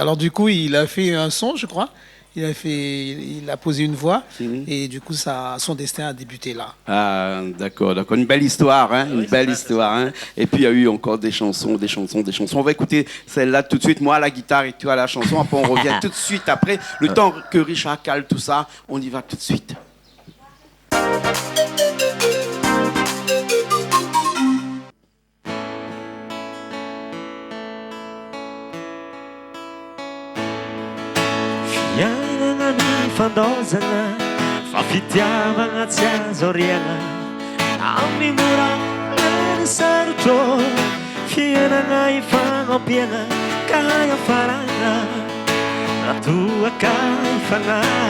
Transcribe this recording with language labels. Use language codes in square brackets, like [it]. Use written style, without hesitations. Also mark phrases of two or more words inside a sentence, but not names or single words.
[fr] Alors du coup, il a fait un son, je crois. Il a posé une voix et du coup son destin a débuté là. Ah d'accord. Une belle histoire, une belle histoire. Et puis il y a eu encore des chansons. On va écouter celle-là tout de suite. Moi à la guitare et toi à la chanson. Après on revient tout de suite après. Le temps que Richard cale tout ça, on y va tout de suite. [mg] Fandozana, fa fitiavana tsy azo oriana amin'ny mora lany sarotro fiainana ifagnompiana ka iafarana natoaka ifana